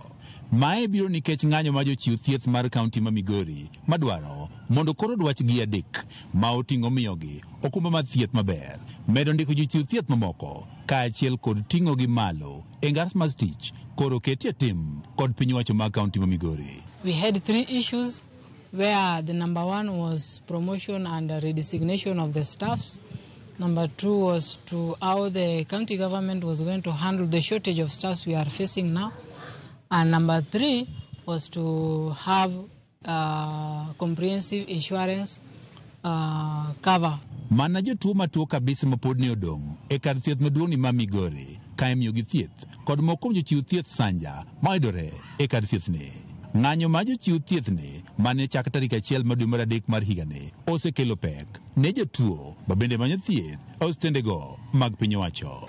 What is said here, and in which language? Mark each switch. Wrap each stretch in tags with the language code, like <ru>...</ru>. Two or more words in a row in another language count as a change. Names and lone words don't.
<luo>Mae biro nikech ng'anyo ma jochiw thieth mar kaunti ma Migori madwaro mondo koro dwachgi adek ma oting'o miyogi okumba mar thieth maber, medo ndiko jochiw thieth mamoko kaachiel kod ting'o gi malo e ngas mar tich koro ketie tim kod piny wacho mag kaunti ma Migori.</luo> <en>We had 3 issues where the number 1 was promotion and redesignation of the staffs. Number 2 was to how the county government was going to handle the shortage of staffs we are facing now. And number 3 was to have comprehensive insurance cover.</en> <luo>Mana jotuo matuo kabisa mapod ne odong' e kar thieth maduong' ni ma Migori ka imiyogi thieth kod moko jochiw thieth sanja mayudore e kar thieth ni. Ng'anyo ma jochiw thieth ni mane chak tarik 1 dwe mar adek mar higani osekelo pek ne jotuo ma bende manyo thieth e osiptendego mag piny owacho.</luo>